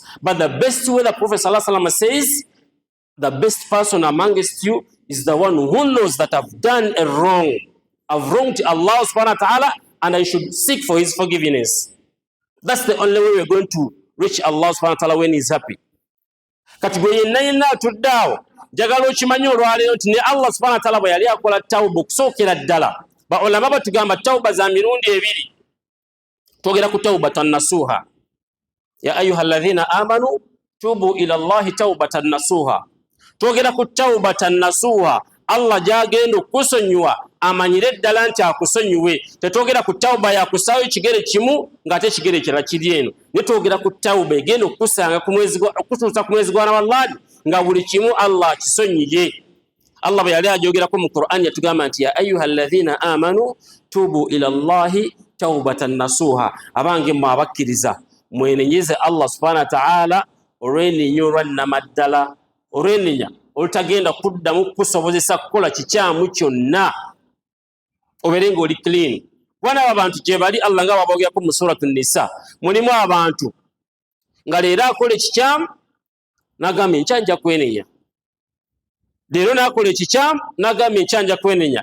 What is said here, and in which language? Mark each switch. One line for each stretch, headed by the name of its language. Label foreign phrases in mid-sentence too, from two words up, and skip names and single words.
English: But the best way the Prophet ﷺ says, the best person amongst you is the one who knows that I've done a wrong. I've wronged Allah
Arabic: سبحانه وتعالى
English: and I should seek for his forgiveness. That's the only way we're going to reach Allah
Arabic: سبحانه وتعالى
English: when he's happy.
Ganda: Kati gwe yenna tuddawo njagala okimanyi olwaleero nti ne Allah
Arabic: سبحانه وتعالى
Ganda: bwe yali akola tawba okusookera ddala baulama batugamba tawba za mirundi ebiri. Twogera ku
Arabic: توبة نصوحا يا أيها الذين آمنوا توبوا إلى الله توبة نصوحا.
Ganda: Twogera ku
Arabic: توبة نصوحا,
Ganda: Allah gyagenda okusonyiwa amanyire ddala nti akusonyiwe. Tetwogera ku tawba ya kusaayo ekigere kimu ng'ate ekigere kirala kiri eno. Ne twogera ku tawba egenda okusanga okutuusa ku mwezi gwa Ramadhan nga buli kimu Allah kisonyiye. Allah bwe yali ajogerako mu Qur'an yatugamba nti
Arabic: يا أيها الذين آمنوا توبوا إلى الله توبة نصوحا.
Ganda: Abange mmwe abakkiriza mwenenyeze Allah
Arabic: سبحانه وتعالى
Ganda: olw'ennyo olwannamaddala, olw'ennyo olutagenda kuddamu kukusobozesa kukola kikyamu kyonna, obeere ng'oli clean. Bwana abantu gye bali Allah nga babogerako mu suratu Nisa, mulimu abantu nga leero akola ekikyamu n'agamba enkya nja kwenenya, leero n'akola ekikyamu n'agamba enkya nja kwenenya.